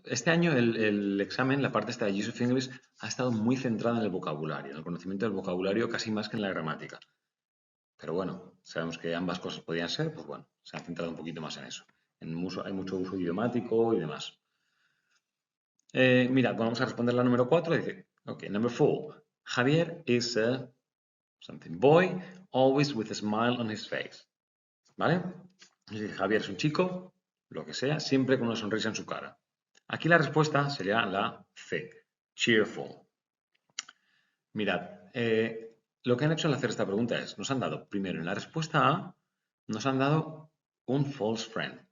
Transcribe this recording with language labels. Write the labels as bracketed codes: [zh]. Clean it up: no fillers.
[es] Este año el examen, la parte esta de use of English, ha estado muy centrada en el vocabulario, en el conocimiento del vocabulario casi más que en la gramática. Pero bueno, sabemos que ambas cosas podían ser, pues bueno, se han centrado un poquito más en eso. Hay mucho uso idiomático y demás. Mirad, vamos a responder la número 4. Dice, [en] ok, number 4. Javier is a something boy, always with a smile on his face. [es] ¿Vale? Dice, Javier es un chico, lo que sea, siempre con una sonrisa en su cara. Aquí la respuesta sería la C, cheerful. Mirad, lo que han hecho al hacer esta pregunta es, nos han dado, primero, en la respuesta A, nos han dado un false friend.